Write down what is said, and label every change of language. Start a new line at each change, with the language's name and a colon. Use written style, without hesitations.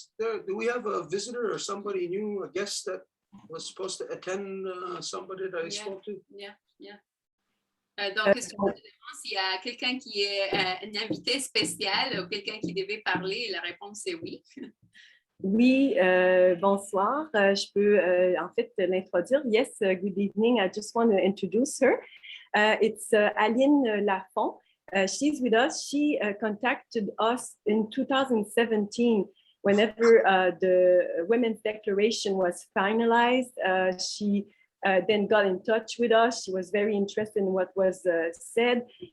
English: Do we have a visitor or somebody new, a guest that was supposed to attend somebody that I spoke to? Yeah, yeah.
French: Donc, ce que je me demande s'il y a quelqu'un qui est un invité spécial ou quelqu'un qui devait parler, la réponse est oui. Oui, bonsoir. Je peux en fait l'introduire.
English: Yes, good evening. I just want to introduce her. It's Aline Lafont. She's with us. She contacted us in 2017 whenever the Women's Declaration was finalized. She then got in touch with us. She was very interested in what was said.